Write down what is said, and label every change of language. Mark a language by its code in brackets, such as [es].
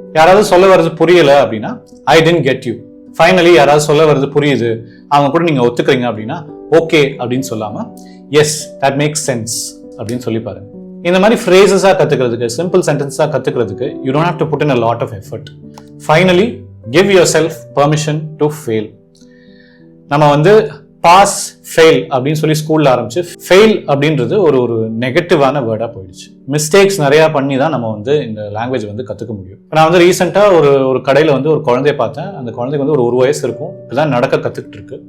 [ta] யாராவது சொல்ல வர்றது புரியல அப்படின்னா [en] I didn't get you. [ta] ஃபைனலி யாராவது சொல்ல வர்றது புரியுது, அவங்க கூட நீங்க ஒத்துக்கிறீங்க அப்படின்னா ஓகே அப்படின்னு சொல்லாம [en] yes that makes sense [ta] அப்படின்னு சொல்லி பாருங்க. இந்த மாதிரி ஃப்ரேசஸா கத்துக்கிறதுக்கு, சிம்பிள் சென்டென்ஸா கத்துக்கிறதுக்கு [en] You don't have to put in a lot of effort. Finally, give yourself permission to fail. [ta] நம்ம பாஸ் ஃபெயில் அப்படின்னு சொல்லி ஸ்கூல்ல ஆரம்பிச்சு ஃபெயில் அப்படின்றது ஒரு நெகட்டிவான வேர்டா போயிடுச்சு. மிஸ்டேக்ஸ் நிறைய பண்ணி தான் நம்ம இந்த லாங்குவேஜ் கத்துக்க முடியும். நான் ரீசெண்டா ஒரு கடையில ஒரு குழந்தைய பார்த்தேன். அந்த குழந்தைக்கு ஒரு 1 வயசு இருக்கும், இப்பதான் நடக்க கத்துக்கிட்டு இருக்கு.